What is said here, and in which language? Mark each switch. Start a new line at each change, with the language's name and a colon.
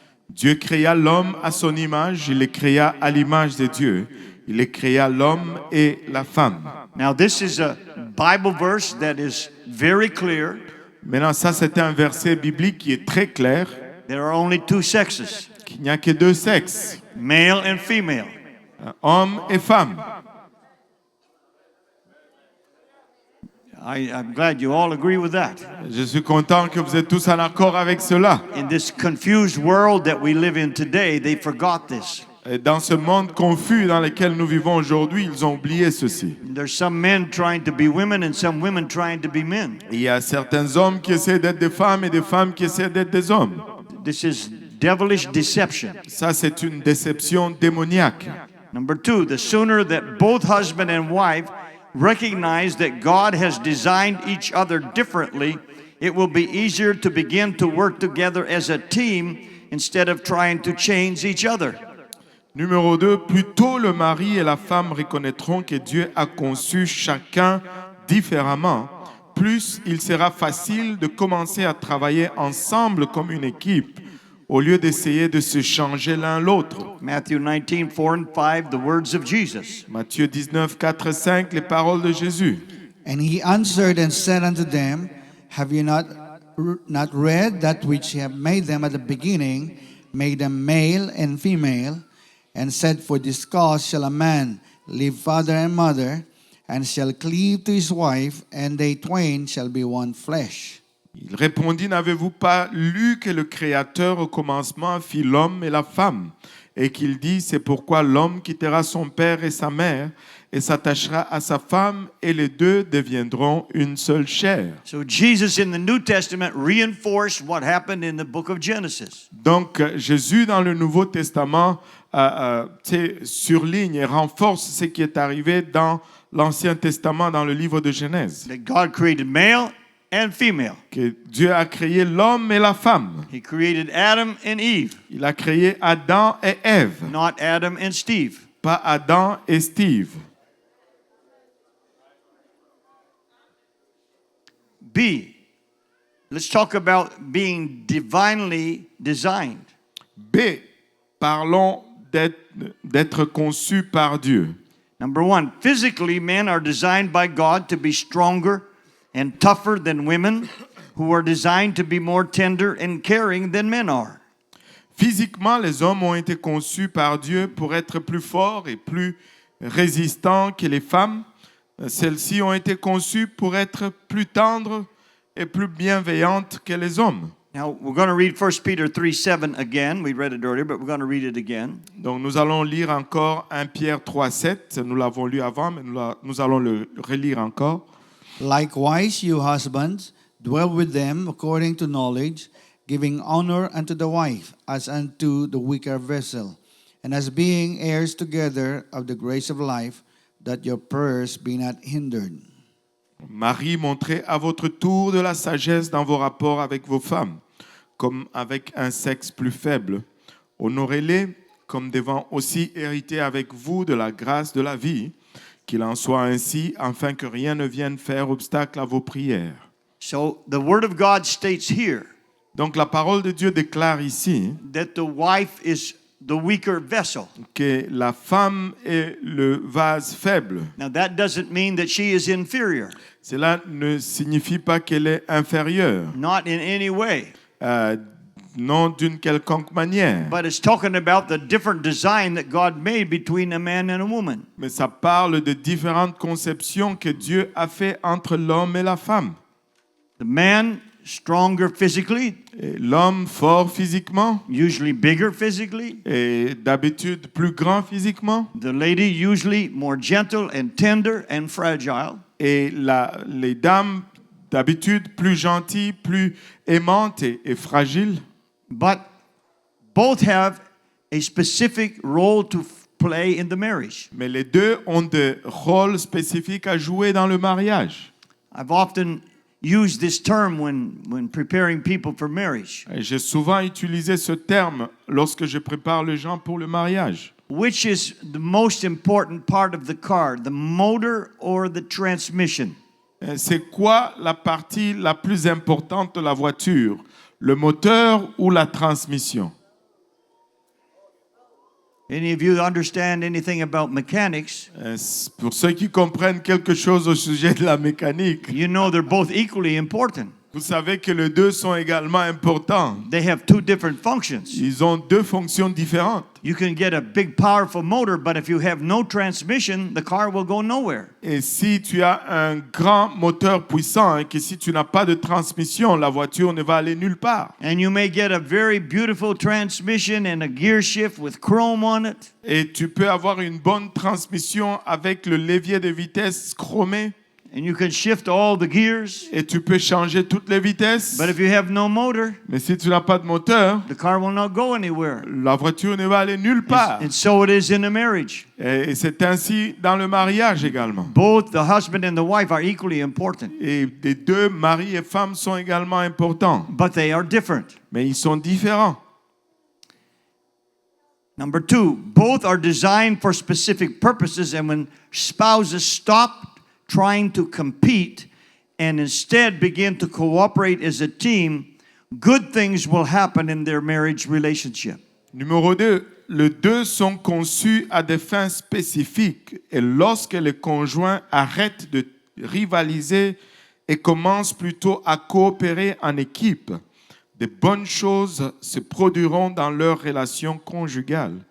French: Dieu créa l'homme à son image, il les créa à l'image de Dieu. Il les créa l'homme et la femme.
English: Now this is a Bible verse that is very clear.
French: Maintenant, ça, c'est un verset biblique qui est très clair.
English: There are only two sexes,
French: Qu'il n'y a que deux sexes,
English: male and female.
French: homme et femme.
English: I'm glad you all agree with that.
French: Je suis content que vous êtes tous en accord avec cela.
English: In this confused world that we live in today, they forgot this.
French: Et dans ce monde confus dans lequel nous vivons aujourd'hui, ils ont oublié ceci.
English: There's some men trying to be women and some women trying to be men.
French: Il y a certains hommes qui essaient d'être des femmes et des femmes qui essaient d'être des hommes.
English: This is devilish deception.
French: Ça, c'est une déception démoniaque.
English: Number 2, the sooner that both husband and wife recognize that God has designed each other differently, it will be easier to begin to work together as a team instead of trying to change each other.
French: Numéro 2, plus tôt le mari et la femme reconnaîtront que Dieu a conçu chacun différemment, plus il sera facile de commencer à travailler ensemble comme une équipe au lieu d'essayer de se changer l'un l'autre.
English: Matthew 19, 4 and 5, the words of Jesus.
French: Matthieu 19, 4 et 5, les paroles de Jésus.
English: And he answered and said unto them, Have you not read that which he have made them at the beginning, made them male and female, and said, For this cause shall a man leave father and mother, and shall cleave to his wife, and they twain shall be one flesh.
French: Il répondit, n'avez-vous pas lu que le Créateur au commencement fit l'homme et la femme, et qu'il dit, c'est pourquoi l'homme quittera son père et sa mère, et s'attachera à sa femme, et les deux deviendront une seule chair.
English: So Jesus in the New Testament reinforced what happened in the book of Genesis.
French: Donc Jésus dans le Nouveau Testament surligne et renforce ce qui est arrivé dans l'Ancien Testament, dans le livre de Genèse.
English: That God created male and female.
French: Que Dieu a créé l'homme et la femme.
English: He created Adam and Eve,
French: Il a créé Adam et Ève,
English: not Adam and Steve.
French: pas Adam et Steve.
English: B, let's talk about being divinely designed.
French: B, parlons d'être conçu par Dieu.
English: Number 1, physically, men are designed by God to be stronger and tougher than women, who are designed to be more tender and caring than men are.
French: Physiquement, les hommes ont été conçus par Dieu pour être plus forts et plus résistants que les femmes. Celles-ci ont été conçues pour être plus tendres et plus bienveillantes que les hommes.
English: Now, we're going to read 1 Peter 3:7 again. We read it earlier, but we're going to read it again.
French: Donc nous allons lire encore 1 Pierre 3:7. Nous l'avons lu avant, mais nous allons le relire encore.
English: Likewise, you husbands, dwell with them according to knowledge, giving honor unto the wife as unto the weaker vessel, and as being heirs together of the grace of life, that your prayers be not hindered.
French: Marie, montrez à votre tour de la sagesse dans vos rapports avec vos femmes, comme avec un sexe plus faible. Honorez-les comme devant aussi hériter avec vous de la grâce de la vie, qu'il en soit ainsi, afin que rien ne vienne faire obstacle à vos prières.
English: So the word of God states here
French: Donc la parole de Dieu déclare ici
English: that the wife is the weaker vessel.
French: que la femme est le vase faible.
English: Now that doesn't mean that she is inferior,
French: Cela ne signifie pas qu'elle est inférieure,
English: not in any way.
French: non d'une quelconque manière.
English: But it's talking about the different design that God made between a man and a woman.
French: Mais ça parle de différentes conceptions que Dieu a fait entre l'homme et la femme.
English: The man, stronger physically,
French: Et l'homme fort physiquement
English: usually bigger physically.
French: et d'habitude plus grand physiquement.
English: The lady, usually more gentle and tender and fragile.
French: Et les dames d'habitude plus gentilles, plus aimantes et fragiles.
English: But both have a specific role to play in the marriage.
French: Mais les deux ont des rôles spécifiques à jouer dans le mariage.
English: I've often used this term when preparing people for marriage.
French: Et j'ai souvent utilisé ce terme lorsque je prépare les gens pour le mariage.
English: Which is the most important part of the car, the motor or the transmission?
French: C'est quoi la partie la plus importante de la voiture? Le moteur ou la transmission?
English: Any of you understand anything about mechanics?
French: Pour ceux qui comprennent quelque chose au sujet de la mécanique,
English: You know they're both equally important.
French: vous savez que les deux sont également importants.
English: They have two different functions.
French: Ils ont deux fonctions différentes.
English: You can get a big powerful motor, but if you have no transmission, the car will go nowhere.
French: Et si tu as un grand moteur puissant et que si tu n'as pas de transmission, la voiture ne va aller nulle part.
English: And you may get a very beautiful transmission and a gear shift with chrome on it.
French: Et tu peux avoir une bonne transmission avec le levier de vitesse chromé.
English: and you can shift all the gears.
French: et tu peux changer toutes les vitesses.
English: But if you have no motor,
French: Mais si tu n'as pas de moteur,
English: the car will not go anywhere.
French: la voiture ne va aller nulle part.
English: And so it is in a marriage.
French: Et c'est ainsi dans le mariage également.
English: Both the husband and the wife are equally important,
French: Et les deux, mari et femme, sont également importants.
English: but they are different.
French: Mais ils sont différents.
English: Number 2, both are designed for specific purposes, and when spouses stop trying to compete and instead begin to cooperate as a team, good things will happen in their marriage relationship.
French: Numéro 2, les deux sont conçus à des fins spécifiques. Et lorsque les conjoints arrêtent de rivaliser et commencent plutôt à coopérer en équipe, de bonnes choses se produiront dans leur relation conjugale.